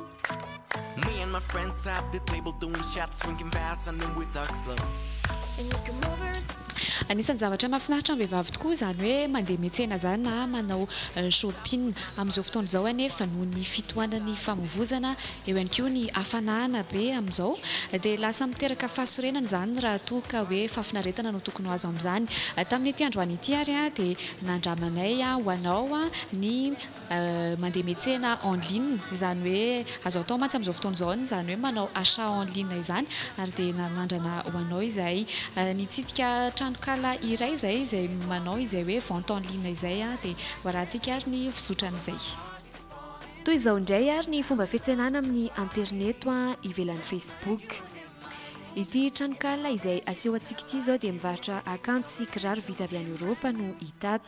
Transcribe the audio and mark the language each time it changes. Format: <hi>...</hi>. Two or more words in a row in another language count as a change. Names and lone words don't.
<en>Me and my friends at the table doing shots, drinking fast, and then we talk slow. And you come over.</en> <mg>Anisan'ny zavatra mahafinaritra amin'ny vehivavy tokoa izany hoe mandeha miantsena zany na manao shopping amin'izao fotoana izao anefa noho ny fitohanan'ny famovozana eo ihany koa ny hafanana be amin'izao dia lasa miteraka fahasorenana zany raha toa ka hoe fahafinaretana no tokony ho azo amin'izany. Tamin'ity androany ity ary dia nandramanay ho anao ny mandeha miantsena</mg> <fr>en ligne</fr> <mg>izany hoe azo atao mantsy amin'izao fotoana izao izany hoe manao</mg> <fr>achat en ligne</fr> <mg>izany ary dia nanandrana ho anao izay nitsidika tranokala iray izay manao izay hoe</mg> <fr>vente en ligne</fr> <mg>izay dia hoarantsika ary ny fizotran'izay. Toy izao indray ary ny fomba fiantsenana amin'ny internet ivelan'ny Facebook. Ity tranokala izay aseho antsika ity izao dia mivarotra akanjo sy kiraro vita avy any Eoropa no hitato.</mg>